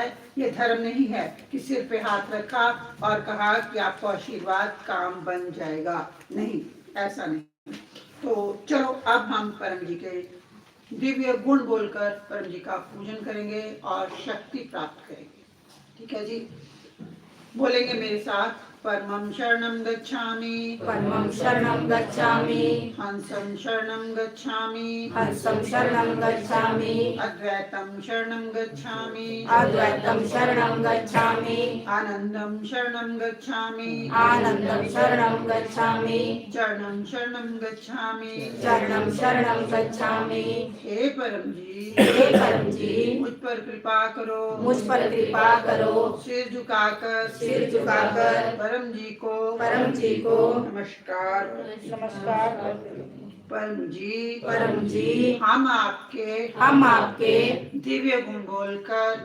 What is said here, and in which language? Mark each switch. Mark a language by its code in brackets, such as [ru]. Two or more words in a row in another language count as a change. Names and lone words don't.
[hi] ये धर्म नहीं है कि सिर पे हाथ रखा और कहा कि आपको आशीर्वाद, काम बन जाएगा, नहीं, ऐसा नहीं। तो चलो अब हम परम जी के दिव्य गुण बोलकर परम जी का पूजन करेंगे और शक्ति प्राप्त करेंगे, ठीक है जी। बोलेंगे मेरे साथ, [pi] परमं शरणं गच्छामि परमं शरणं गच्छामि हंसं शरणं गच्छामि हंसं शरणं गच्छामि अद्वैतं शरणं गच्छामि अद्वैतं शरणं गच्छामि आनंदं शरणं गच्छामि आनन्दं शरणं गच्छामि चरणं शरणं गच्छामि चरणं शरणं गच्छामि। [hi] हे परम जी हे परम जी मुझ पर कृपा करो मुझ पर कृपा करो सिर झुकाकर झुकाकर परम जी को नमस्कार नमस्कार परम परम जी हम आपके दिव्य गुण बोलकर